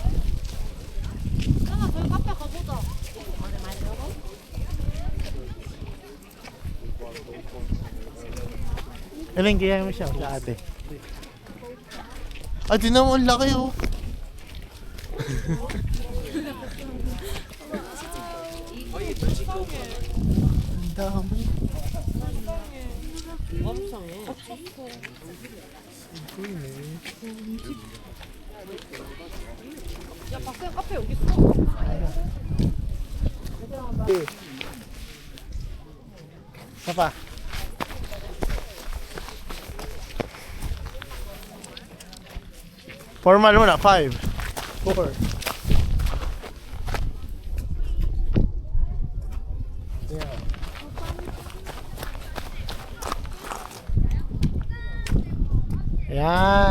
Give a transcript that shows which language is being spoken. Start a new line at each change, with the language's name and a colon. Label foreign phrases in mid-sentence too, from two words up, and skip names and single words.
Filipino: Aling, kaya mo siya sa ate. Ah, di naman ang laki oh. Ang dami.
Korean: 엄청해. 야, 밖에 카페 여기 있어.
Filipino: Isa pa. Formal muna. 5, 4. Yan. Yan.